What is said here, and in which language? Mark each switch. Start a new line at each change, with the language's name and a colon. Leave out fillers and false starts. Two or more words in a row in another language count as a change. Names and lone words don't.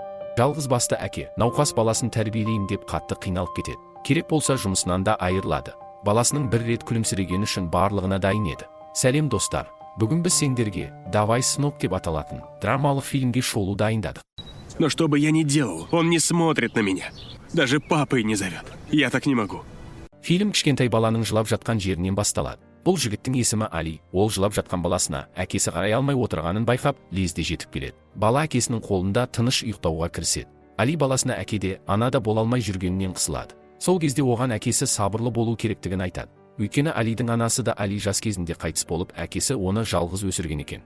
Kazakh: Жалғыз басты әке, науқас баласын тәрбиелейін деп қатты қиналып кетеді. Керек болса жұмысынан да айырылады. Баласының бір рет күлімсірегені үшін барлығына дайын еді. Сәлем достар, бүгін біз сендерге «Давай, сынок» деп аталатын драмалық фильмге шолу дайындадық.
Russian: Но что бы я ни делал, он не смотрит на меня. Даже папой не зовет. Я так не могу.
Kazakh: Фильм кішкентай баланың жылап жатқан жерінен басталады. Бұл жігіттің есімі Али. Ол жылап жатқан баласына әкесі қарай алмай отырғанын байқап, лезде жетіп келеді. Бала әкесінің қолында тыныш ұйықтауға кіріседі. Али баласына әкеде, анада бола алмай жүргенінен қысылады. Сол кезде оған әкесі сабырлы болу керектігін айтады. Өйткені Алидің анасы да Али жас кезінде қайтыс болып, әкесі оны жалғыз өсірген екен.